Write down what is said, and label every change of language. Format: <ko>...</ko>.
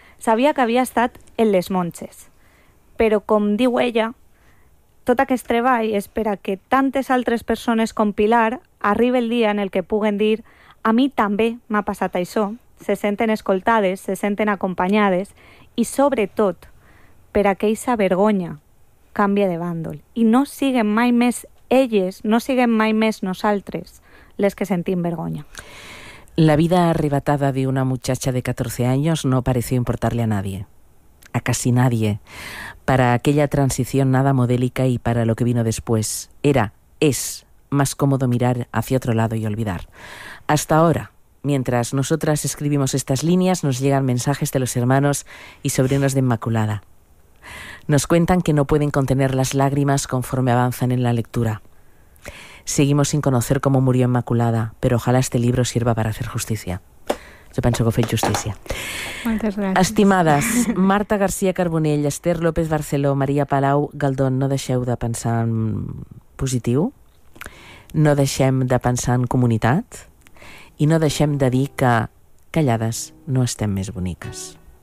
<ca>Sabia que havia estat en les Monges. Però, com diu ella, tot aquest treball és per a que tantes altres persones com Pilar arribi el dia en el que puguen dir: a mi també m'ha passat això. Se senten escoltades, se senten acompanyades, i sobretot per a que aquesta vergonya canvi de bàndol i no siguen mai més elles, no siguen mai més nosaltres les que sentim vergonya.</ca> <es>La vida arrebatada de una muchacha de 14 años no pareció importarle a nadie, a casi nadie. Para aquella transición nada modélica y para lo que vino después, era, es, más cómodo mirar hacia otro lado y olvidar. Hasta ahora, mientras nosotras escribimos estas líneas, nos llegan mensajes de los hermanos y sobrinos de Inmaculada. Nos cuentan que no pueden contener las lágrimas conforme avanzan en la lectura. Seguimos sin conocer cómo murió Inmaculada, pero ojalá este libro sirva para hacer justicia. Yo pienso que fue justicia. Muchas gracias.</es> <ca>Estimadas, Marta García Carbonell, Esther López Barceló, María Palau Galdón, no deixeu de pensar en positiu, no deixem de pensar en comunitat i no deixem de dir que callades no estem més boniques.</ca>